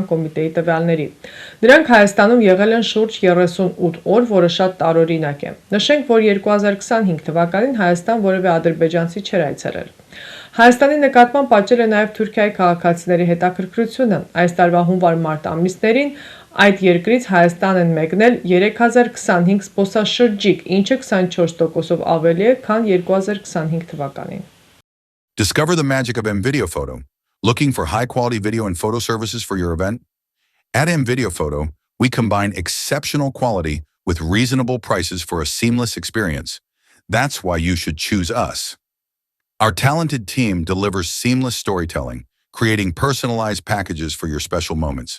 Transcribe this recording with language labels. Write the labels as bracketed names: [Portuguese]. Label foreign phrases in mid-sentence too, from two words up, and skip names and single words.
[Armenian] կոմիտեի տվյալների։ Դրանք Հայաստանում եղել են շուրջ 38 օր, որը շատ տարօրինակ է։ Նշենք, որ 2025 թվականին Հայաստան որևէ ադրբեջանցի չէր այցելել։ Հայաստանի նկատմամբ աճել է նաև Թուրքիայի քաղաքացիների հետաքրքրությունը։ Այս տարվա հունվար-մարտ ամիսներին այդ երկրից Հայաստան են մեկնել 3025 զբոսաշրջիկ, ինչը 24%-ով ավելի է, քան 2025 թվականին։ [English] Discover the magic of M-Video Photo. Looking for high-quality video and photo services for your event? At M-Video Photo, we combine exceptional quality with reasonable prices for a seamless experience. That's why you should choose us. Our talented team delivers seamless storytelling, creating personalized packages for your special moments.